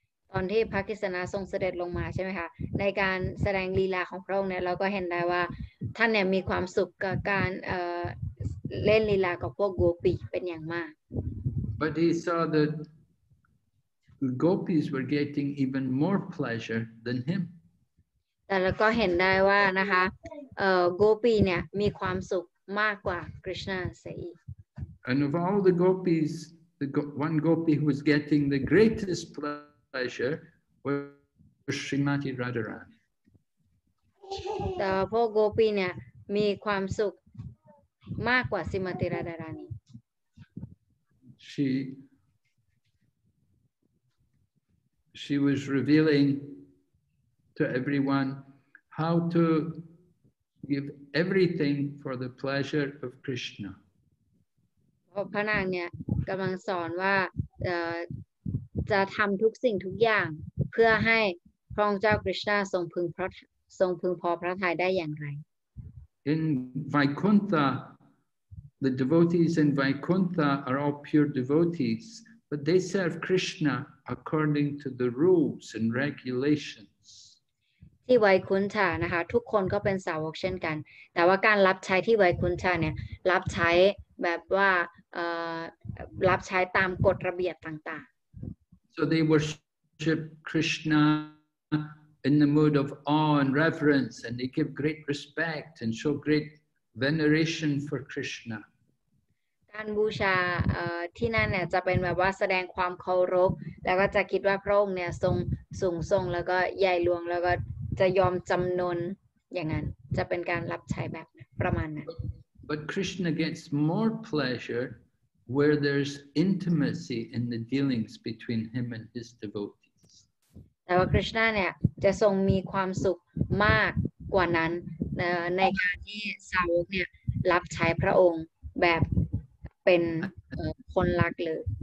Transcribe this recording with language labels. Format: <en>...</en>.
<th>ตอนที่พระกฤษณะทรงเสด็จลงมาใช่ไหมคะในการแสดงลีลาของพระองค์เนี่ยเราก็เห็นได้ว่าท่านเนี่ยมีความสุขกับการเล่นลีลากับพวกโกปีเป็นอย่างมาก</th> <en>But he saw that the gopis were getting even more pleasure than him.</en> <th>แต่เราก็เห็นได้ว่านะคะโกปีเนี่ยมีความสุขมากกว่าคริชนาเสียอีก</th> <en>And of all the gopis, one gopi who was getting the greatest pleasure was Srimati Radharani.</en> <th>แต่พวกโกปีเนี่ยมีความสุขมากกว่าสิมาติราดารานี</th> <en>She was revealing to everyone how to give everything for the pleasure of Krishna.</en> <th>พระนางเนี่ยกำลังสอนว่าจะทำทุกสิ่งทุกอย่างเพื่อให้พระองค์เจ้าคริชนาทรงพึงพอพระทัยได้อย่างไร</th> <en>In Vaikuntha, the devotees in Vaikuntha are all pure devotees, but they serve Krishna according to the rules and regulations.</en> <th>ที่ไวคุนธานะคะทุกคนก็เป็นสาวกเช่นกันแต่ว่าการรับใช้ที่ไวคุนธาเนี่ยรับใช้แบบว่ารับใช้ตามกฎระเบียบต่างๆ</th> <en>So they worship Krishna in the mood of awe and reverence, and they give great respect and show great veneration for Krishna.</en> <th>การบูชาที่นั่นเนี่ยจะเป็นแบบว่าแสดงความเคารพแล้วก็จะคิดว่าพระองค์เนี่ยทรงสูงส่งแล้วก็ใหญ่หลวงแล้วก็จะยอมจำนนอย่างนั้นจะเป็นการรับใช้แบบประมาณนั้น</th> <en>But Krishna gets more pleasure where there's intimacy in the dealings between him and his devotees.</en> <th>แต่ว่าคริชนาเนี่ยจะทรงมีความสุขมากกว่านั้นในการที่สาวกเนี่ยรับใช้พระองค์แบบเป็นคนรักเลย</th>